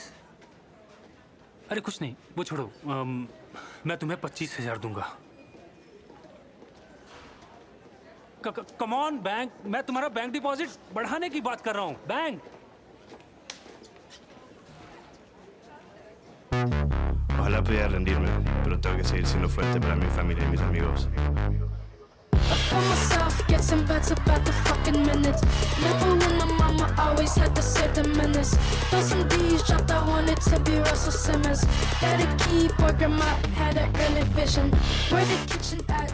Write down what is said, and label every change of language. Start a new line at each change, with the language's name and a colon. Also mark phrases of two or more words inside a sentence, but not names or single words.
Hindi: अरे कुछ नहीं, वो छोड़ो। मैं तुम्हें 25,000 दूंगा।
English: come on
Hindi: बैंक, मैं तुम्हारा बैंक डिपॉजिट बढ़ाने की बात कर रहा हूँ। बैंक
Spanish: voy a rendirme, pero tengo que seguir siendo fuerte para mi familia y mis amigos.
English: For myself, getting better by the fucking minutes. Never when my mama always had to say the menace. Throw some D's, dropped, I wanted to be Russell Simmons. Got a keyboard, grandma had an early vision. Where the kitchen at?